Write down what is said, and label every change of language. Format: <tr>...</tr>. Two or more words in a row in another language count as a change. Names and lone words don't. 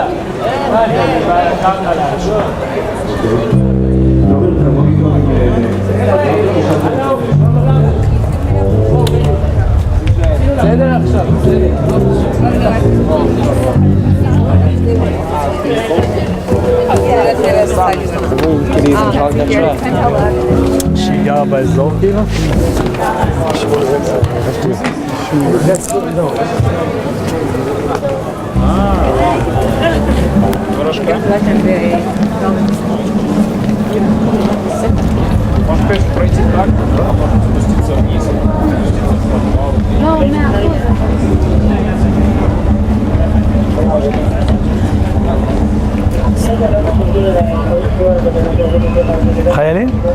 <he>אני ככה לעשות. בסדר עכשיו, בסדר. שהיא גרה באזור כאילו?</he> <ru>Можешь пройти так, а можно спуститься вниз.</ru> <he>חיילים?</he>